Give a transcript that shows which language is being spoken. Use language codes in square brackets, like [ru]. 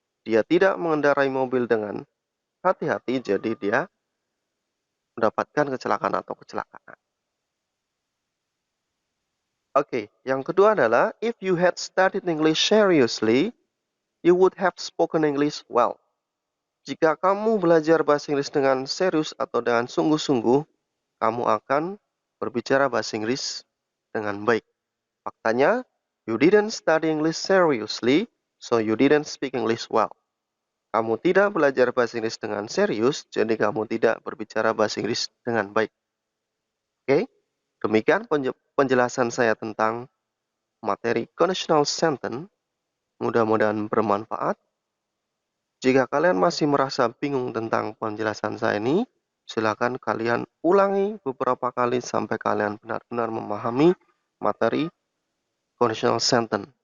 [id] Dia tidak mengendarai mobil dengan hati-hati, jadi dia mendapatkan kecelakaan. Oke, yang kedua adalah, [en] if you had studied English seriously, you would have spoken English well. [id] Jika kamu belajar bahasa Inggris dengan serius atau dengan sungguh-sungguh, kamu akan berbicara bahasa Inggris dengan baik. Faktanya, [en] you didn't study English seriously, so you didn't speak English well. [id] Kamu tidak belajar bahasa Inggris dengan serius, jadi kamu tidak berbicara bahasa Inggris dengan baik. Oke, demikian penjelasan saya tentang materi conditional sentence. Mudah-mudahan bermanfaat. Jika kalian masih merasa bingung tentang penjelasan saya ini, silakan kalian ulangi beberapa kali sampai kalian benar-benar memahami materi conditional sentence.